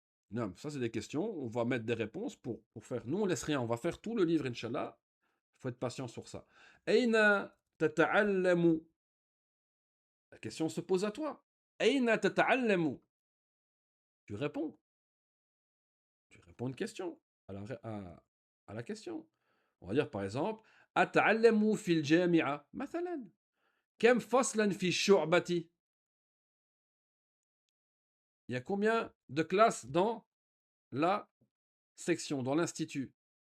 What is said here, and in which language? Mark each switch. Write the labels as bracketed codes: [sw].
[fr] Non, ça c'est des questions. On va mettre des réponses pour faire. Nous, on laisse rien. On va faire tout le livre, Inch'Allah. Il faut être patient sur ça. [ar] Aina tata'allamu. [fr] La question se pose à toi. [ar] Aina tata'allamu. [fr] Tu réponds. Tu réponds une question à la question. On va dire par exemple [ar] أتعلم في الجامعة مثلا كم فصلا في الشعبة. [fr] Il y a combien de classes dans la section, dans l'institut?